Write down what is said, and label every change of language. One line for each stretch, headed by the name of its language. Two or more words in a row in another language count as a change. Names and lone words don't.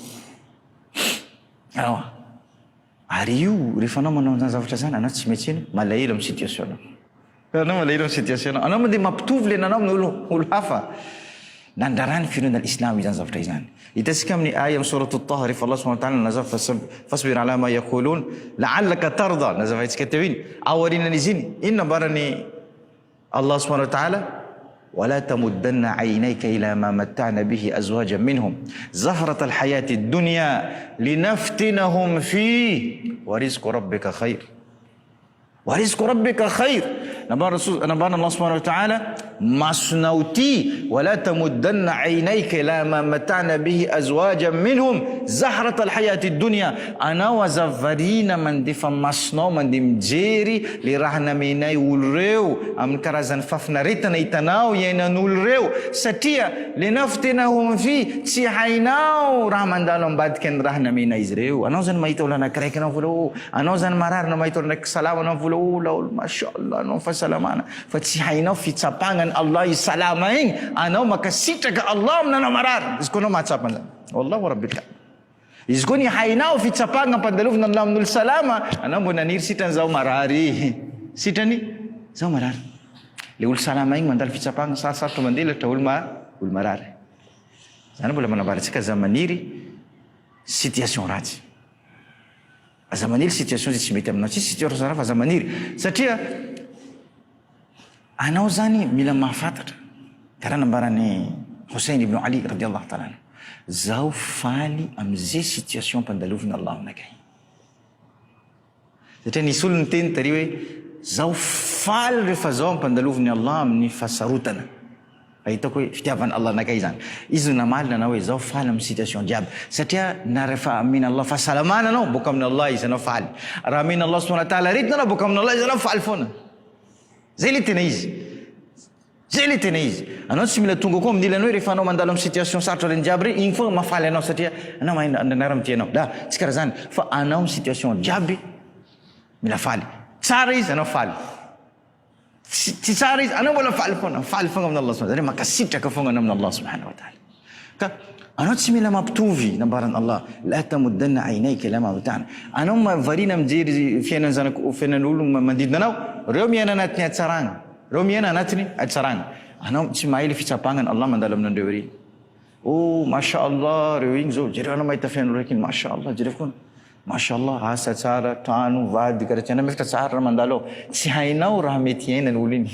Malagasy: Ary io rehefa anao manao zany zavatra zany anao tsy maintsy malahelo amin'ny situation anao. Anao malahelo amin'ny situation anao. Anao mandeha mampitovy le nanao amin'ny olo hafa. Nandrarany firenena l'islam izany zavatra izany. Hitasika amin'ny aya amin'ny surat at-Taha rehefa Allah
Arabic: سبحانه وتعالى
Malagasy: nazava
Arabic: فاصبر على ما يقولون لعلك ترضى,
Malagasy: nazavaitsika teo iny aorianan'izy iny inona mbarany Allah
Arabic: سبحانه وتعالى ولا تمدن عينيك إلى ما متعنا به أزواجا منهم زهرة الحياة الدنيا لنفتنهم فيه ورزق ربك خير ورزق ربك خير. نبأنا الله سبحانه وتعالى masnauti ولا تمدن عينيك إلى ما متعنا به أزواجا منهم زهرة الحياة الدنيا.
Malagasy: Anao azavarina mandefa masonao mandeha mijery le raha namenay olo reo amin'ny karazany fafinaretana hitanao iainan'olo reo satria le
Arabic: نفتنهم في
Malagasy: tsy hainao raha mandalo ambadika ny raha namenay izy reo. Anao zany mahita olo anankiray anao vola anao zany marary na mahita olo anankiray salama anao vola laolo mashallah anao fahasalamana fa tsy hainao fitsapagna Allah isalama igny anao makasitraka Allah aminanao marary izy koa anao mahatsapa an'izany
Arabic: والله رب الكعبة.
Malagasy: Izy koa ny hainao fitsapagna ampandalovina Allah amin'olo salama anao mbo naniry sitrany zao marary sitrany zao marary. Le olo salama igny mandalo fitsapagna sarosarotra mandelatra olo marary. Zany mbola manambarantsika aza maniry situation ratsy. Aza maniry situation zay tsy mety aminao, tsy situation raha fa aza maniry satria anao zany mila mahafantatra karaha nambarany Hussein ibn Ali
Arabic: رضي الله تعالى عنه
Malagasy: zao faly am'izay situation pandalovina Allah aminakay. Satria nisy olo niteny tary hoe zao faly rehefa zao ampandalovina Allah amin'ny fasarotana. Ahitako hoe fitiavana Allah anakay zany. Izy namalina anao hoe zao faly amin'ny situation jiaby satria na rehefa amina Allah fahasalamana anao boka amin'ny Allah izy anao faly. Raha amina Allah subhanahu wa ta'ala aretina anao boka amin'ny Allah izy anao faly foana. Zay le tena izy. Zay le tena izy. Anao tsy mila tonga koa amin'ny ilany hoe rehefa anao mandalo amin'ny situation sarotra reny jiaby reny igny foana mafaly anao satria anao manara mity anao. La tsy karaha zany fa anao amin'ny situation jiaby mila faly. Tsara izy anao faly. Tsy tsara izy anao mbola faly foana amin'ny Allah
Arabic: سبحانه وتعالى
Malagasy: makasitraka foana amin'ny Allah
Arabic: سبحانه وتعالى.
Malagasy: Ka anao tsy mila mampitovy nambaran Allah
Arabic: لا تمدن عينيك إلى ما متعنا.
Malagasy: Anao mavarina mijery fiainan'olo manodidina anao reo miaina anatiny hatsaragna reo miaina anatiny hatsaragna. Anao tsy mahay le fitsapagnany Allah mandalo aminandreo reny. Oh
Arabic: ما شاء الله
Malagasy: reo igny zao jereo anao mahita fiain'olo raiky
Arabic: ما شاء الله
Malagasy: jereo foana
Arabic: ما شاء الله
Malagasy: asa tsara trano vady karaha tsy anao mefitra tsara raha mandalo ao tsy hainao raha mety iainany olo iny.